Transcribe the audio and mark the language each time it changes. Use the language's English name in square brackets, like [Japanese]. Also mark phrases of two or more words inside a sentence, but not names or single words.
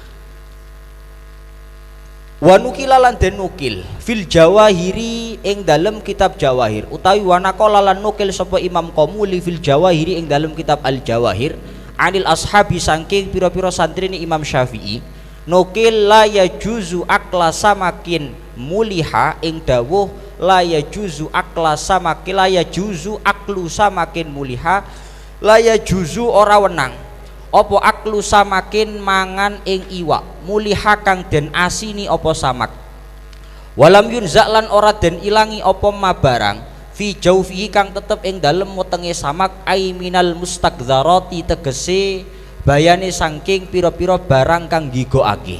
[Arabic] ونقل [Javanese] lan den nukil [Arabic] في الجواهر [Javanese] ing dalem kitab jawahir utawi wanaqala lan nukil sapa Imam Qomuli [Arabic] في الجواهر [Javanese] ing dalem kitab [Arabic] الجواهر عن الأصحاب [Javanese] saking pira-pira santrine Imam Syafi'i nukil [Arabic] لا يجوز أكل سمك مملح [Javanese] ing dawuh [Arabic] لا يجوز أكل سمك لا يجوز أكل سمك مملح لا يجوز [Javanese] ora wenang apa [Arabic] أكل سمك [Javanese] mangan ing iwak muliha kang den asini apa samak [Arabic] ولم ينزع [Javanese] lan ora den ilangi apa mabarang [Arabic] في في جوفه [Javanese] kang tetep ing dalem wetenge samak [Arabic] أي من المستقذرات [Javanese] tegese bayane saking pira-pira barang kang nggigokake.